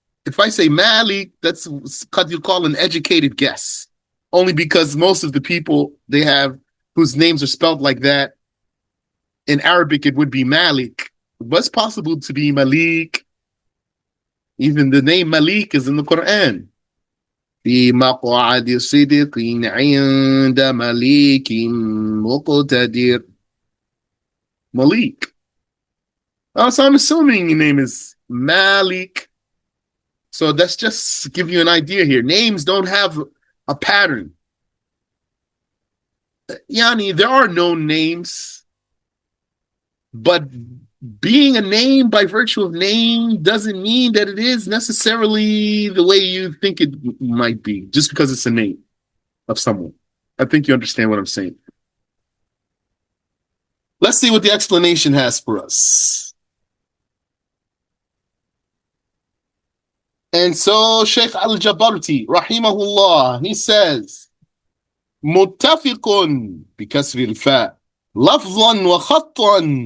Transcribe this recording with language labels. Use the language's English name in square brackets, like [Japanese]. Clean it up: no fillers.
[English] if I say Malik, that's what you call an educated guess. Only because most of the people they have whose names are spelled like that, in Arabic it would be Malik. But it's possible to be Malik. Even the name Malik is in the Quran. [Arabic] في مقعد صدق عند مليك مقتدر. [English] Malik. So I'm assuming your name is Malik. So that's just to give you an idea here. Names don't have a pattern. Yani, there are known names, but being a name by virtue of name doesn't mean that it is necessarily the way you think it might be, just because it's a name of someone. I think you understand what I'm saying. Let's see what the explanation has for us. And so Sheikh Al-Jabarti, rahimahullah, he says, متفق بكسر الفاء لفظا وخطا